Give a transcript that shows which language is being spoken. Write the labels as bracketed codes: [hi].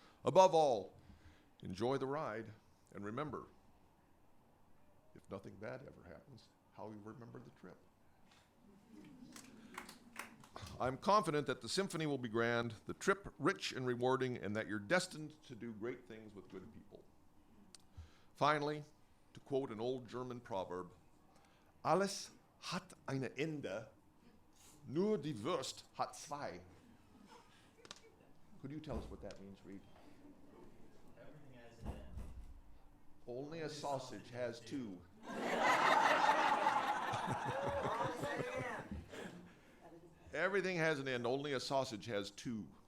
[en] Above all, enjoy the ride, and remember, if nothing bad ever happens, how you remember the trip. I'm confident that the symphony will be grand, the trip rich and rewarding, and that you're destined to do great things with good people. Finally, to quote an old German proverb, [de] alles hat eine Ende, nur die Wurst hat zwei. [en] Could you tell us what that means, Reed? Everything has an end. Only a sausage has two. Everything has an end, only a sausage has two.